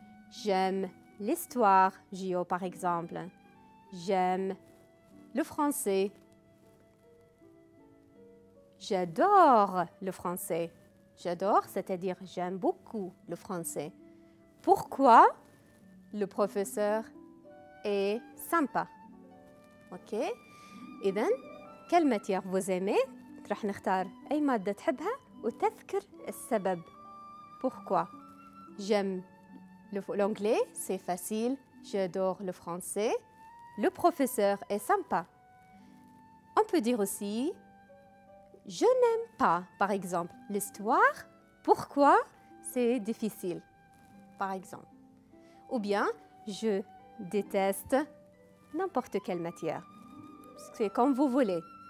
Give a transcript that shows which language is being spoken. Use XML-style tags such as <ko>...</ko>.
<fr>J'aime l'histoire, Gio par exemple. J'aime le français. J'adore le français. j'adore, c'est-à-dire j'aime beaucoup le français. Pourquoi le professeur est sympa. Ok.</fr> <ar>إذن</ar> <fr>quelle matière vous aimez؟</fr> <ar>راح نختار أي مادة تحبها وتذكر السبب.</ar> <fr>Pourquoi? J'aime l'anglais, c'est facile. J'adore le français. Le professeur est sympa. On peut dire aussi je n'aime pas, par exemple, l'histoire. Pourquoi? C'est difficile, par exemple. Ou bien je déteste n'importe quelle matière. C'est comme vous voulez.</fr>